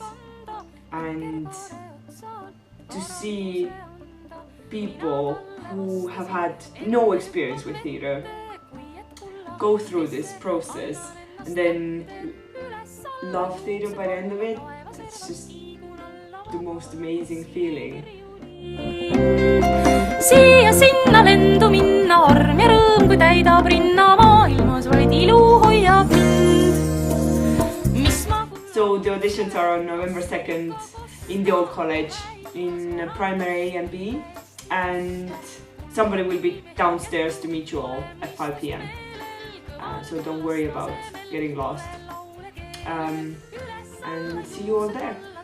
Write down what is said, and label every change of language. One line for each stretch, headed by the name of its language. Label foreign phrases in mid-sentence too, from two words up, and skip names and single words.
English: And to see people who have had no experience with theatre go through this process and then love theatre by the end of it, it's just the most amazing feeling.
Estonian: Siia-sinna lendu minna, arm ja rõõm, kui täidab rinna, maailmas vaid ilu hoiab mind.
English: So the auditions are on November 2nd in the old college in primary A and B, and somebody will be downstairs to meet you all at 5 p.m. So don't worry about getting lost, and see you all there.